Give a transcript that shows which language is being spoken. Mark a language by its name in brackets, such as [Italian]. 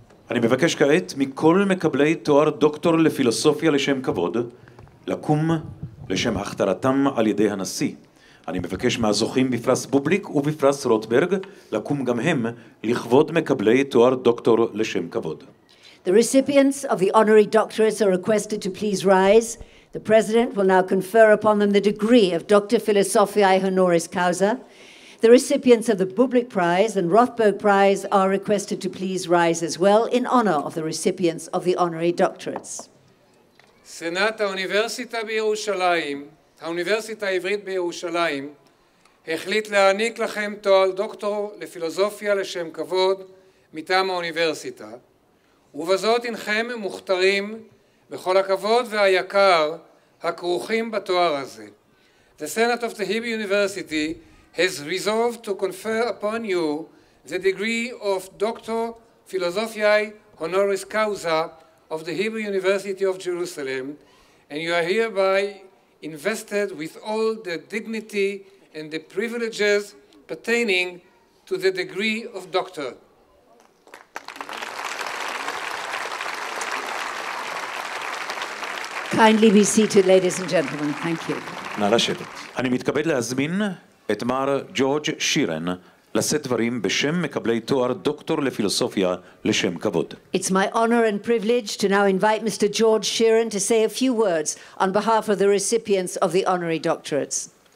[Hebrew] אני מבקש כעת מכל מקבלי תואר דוקטור לפילוסופיה לשם כבוד לקום לשם הכתרתם על ידי הנשיא. אני מבקש מהזוכים בפרס בובליק ובפרס רוטברג לקום גם הם לכבוד מקבלי תואר דוקטור לשם כבוד. [English] The recipients of the honorary doctorates are requested to please rise. The President will now confer upon them the degree of Doctor Philosophiae Honoris Causa. The recipients of the Bublik Prize and Rothberg Prize are requested to please rise as well in honor of the recipients of the honorary doctorates. [Hebrew] סנאט האוניברסיטה בירושלים, האוניברסיטה העברית בירושלים, החליט להעניק לכם תואר דוקטור לפילוסופיה לשם כבוד מטעם האוניברסיטה, ובזאת אינכם מוכתרים בכל הכבוד והיקר הכרוכים בתואר הזה. [English] The Senate of the Hebrew University has resolved to confer upon you the degree of Doctor Philosophiae Honoris Causa of the Hebrew University of Jerusalem, and you are hereby invested with all the dignity and the privileges pertaining to the degree of doctor. Kindly be seated, ladies and gentlemen. Thank you. [Hebrew] נא לשבת. אני מתכבד להזמין את מר ג'ורג' שירן לשאת דברים בשם מקבלי תואר דוקטור לפילוסופיה לשם כבוד. [English] It's my honor and privilege to now invite Mr. George Sheeran to say a few words on behalf of the recipients of the honorary doctorates.